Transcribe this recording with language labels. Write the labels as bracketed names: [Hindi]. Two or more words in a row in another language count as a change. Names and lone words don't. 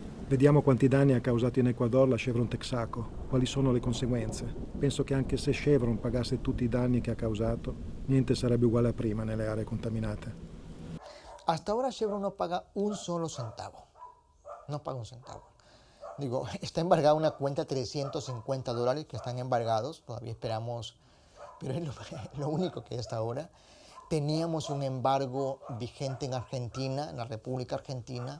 [Italian] Vediamo quanti danni ha causato in Ecuador la Chevron Texaco, quali sono le conseguenze. Penso che anche se Chevron pagasse tutti i danni che ha causato, niente sarebbe uguale a prima nelle aree contaminate. [Spanish] Hasta ahora Chevron no paga un solo centavo. No paga un centavo. Digo, está embargada una cuenta de $350 que están embargados, todavía esperamos, pero es lo único que hay hasta ahora. Teníamos un embargo vigente en Argentina, en la República Argentina.